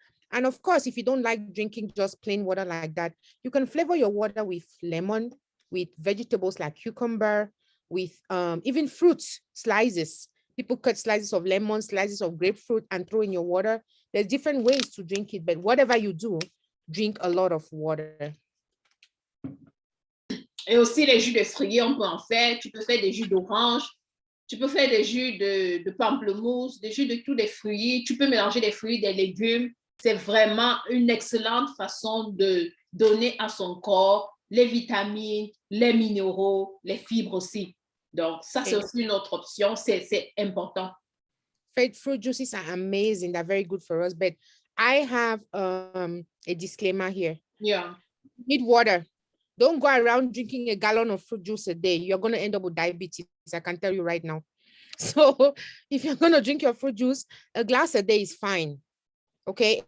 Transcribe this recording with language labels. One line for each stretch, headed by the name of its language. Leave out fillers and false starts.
English: And of course, if you don't like drinking just plain water like that, you can flavor your water with lemon, with vegetables like cucumber, with even fruit slices. People cut slices of lemon, slices of grapefruit, and throw in your water. There's different ways to drink it, but whatever you do, drink a lot of water.
French: Et aussi les jus de fruits, on peut en faire. Tu peux faire des jus d'orange, tu peux faire des jus de pamplemousse, des jus de tous les fruits. Tu peux mélanger des fruits, des légumes. C'est vraiment une excellente façon de donner à son corps les vitamines, les minéraux, les fibres aussi. Donc, ça, c'est aussi une autre option. C'est important.
English: Fruit juices are amazing. They're very good for us. But I have a disclaimer here. Yeah. You need water. Don't go around drinking a gallon of fruit juice a day. You're going to end up with diabetes. I can tell you right now. So if you're going to drink your fruit juice, a glass a day is fine. Okay?